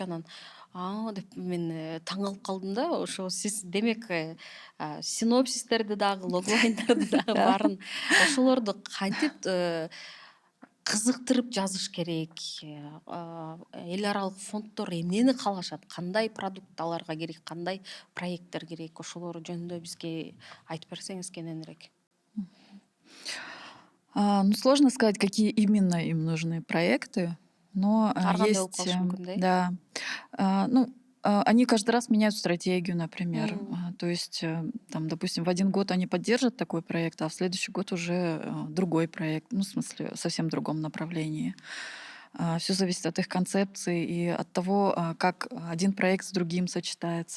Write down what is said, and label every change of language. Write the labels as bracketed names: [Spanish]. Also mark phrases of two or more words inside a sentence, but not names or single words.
[Kyrgyz] Анан деп мен таң калып калдым да. Ошо сиз демек синопсистерди дагы, логлайндарды дагы баарын ошолорду кантип кызыктырып жазыш керек? Эл аралык фонддор эмнени каалашат? Кандай продукт аларга керек? Кандай проекттер керек? Ошолор жөнүндө бизге айтып берсеңиз кененирээк. [Russian] Ну, сложно сказать, какие именно им нужны проекты, но [Kyrgyz] Ар кандай болуп [Russian] есть... [Kyrgyz] калышы мүмкүн да. [Russian] Да. Ну, они каждый раз меняют стратегию, например. То есть, там, допустим, в один год они поддержат такой проект, а в следующий год уже другой проект. Ну, в смысле, совсем в другом направлении. Все зависит от их концепции и от того, как один проект с другим сочетается.